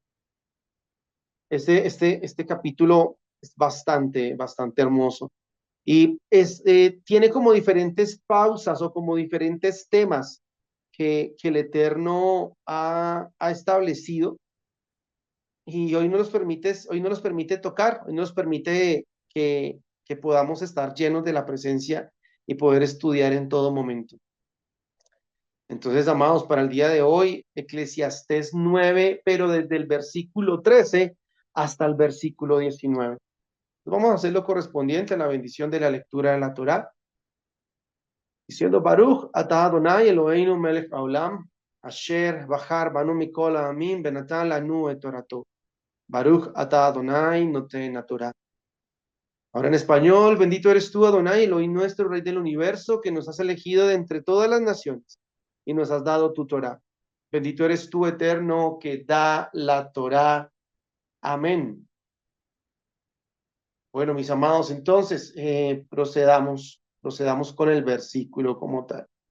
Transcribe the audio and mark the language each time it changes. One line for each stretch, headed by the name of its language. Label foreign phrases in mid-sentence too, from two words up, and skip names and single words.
Spanish: Este capítulo es bastante hermoso y tiene como diferentes pausas o como diferentes temas que el Eterno ha establecido y hoy nos permite tocar, hoy nos permite que podamos estar llenos de la presencia y poder estudiar en todo momento. Entonces, amados, para el día de hoy, Eclesiastés 9, pero desde el versículo 13 hasta el versículo 19.
Hebrew: Vamos a hacer lo correspondiente a la bendición de la lectura de la Torá, diciendo ברוך אתה אדוני אלוהינו מלך העולם אשר בחר בנו מכל העמים ונתן לנו את תורתו. ברוך אתה אדוני נותן תורה.
Spanish: Ahora en español, bendito eres tú, Adonai, Elohim nuestro, Rey del universo, que nos has elegido de entre todas las naciones y nos has dado tu Torah. Bendito eres tú, eterno, que da la Torah. Amén. Bueno, mis amados, entonces procedamos con el versículo como tal.